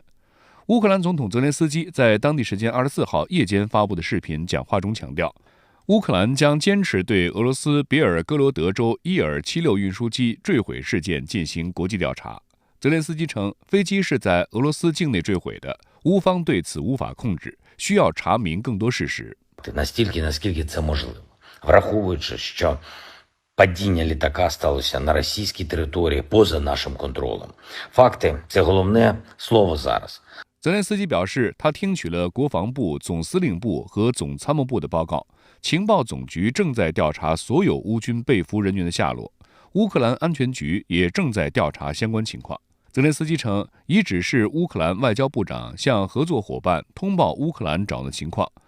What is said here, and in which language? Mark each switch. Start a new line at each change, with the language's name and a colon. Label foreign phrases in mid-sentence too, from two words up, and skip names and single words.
Chinese: 乌克兰总统泽连斯基在当地时间24号夜间发布的视频讲话中强调，乌克兰将坚持对俄罗斯别尔哥罗德州伊尔76运输机坠毁事件进行国际调查。泽连斯基称，飞机是在俄罗斯境内坠毁的，乌方对此无法控制，需要查明更多事实。
Ukrainian: Наскільки це можливо, враховуючи, що падіння літака сталося на російській території поза нашим контролем. Факти – це головне слово зараз.
Chinese: 泽连斯基表示，他听取了国防部、总司令部和总参谋部的报告，情报总局正在调查所有乌军被俘人员的下落，乌克兰安全局也正在调查相关情况。泽连斯基称，已指示乌克兰外交部长向合作伙伴通报乌克兰掌握的情况。